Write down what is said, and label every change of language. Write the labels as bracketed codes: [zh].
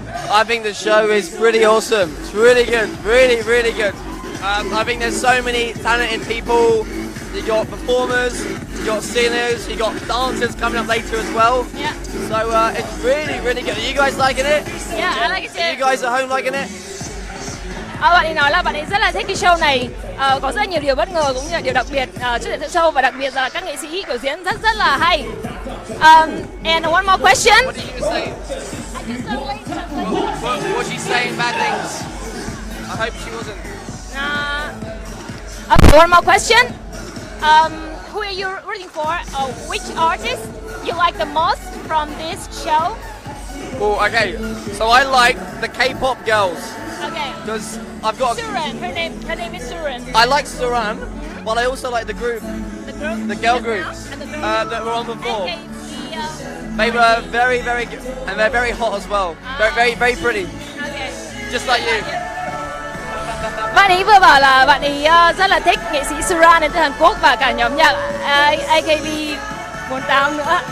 [en] I think the show is pretty awesome. It's really good, really, really good. I think there's so many talented people. You got performers, you got singers, you got dancers coming up later as well. Yeah. So it's really, really good. Are you guys liking it? Yeah, I like it too. Are you guys at home liking it? [vi] Bạn ấy nói là bạn ấy rất là thích cái show này, có rất nhiều điều bất ngờ cũng như là điều đặc biệt trước để show, và đặc biệt là các nghệ sĩ biểu diễn rất là hay. [en] And one more question. What did you say? Was she saying bad things? I hope she wasn't. Okay, one more question. Who are you rooting for? Which artist you like the most from this show? Oh, okay. So I like the K-pop girls. Okay. Because I've got. Suran. Her name is Suran. I like Suran, but I also like the group, The group. the girl groups that were on before. They were very, very good, and they're very hot as well. Very, very, very pretty. Okay. Just like you. [vi] Bạn ấy vừa bảo là bạn ấy rất là thích nghệ sĩ Suran đến từ Hàn Quốc và cả nhóm nhạc AKB48 nữa.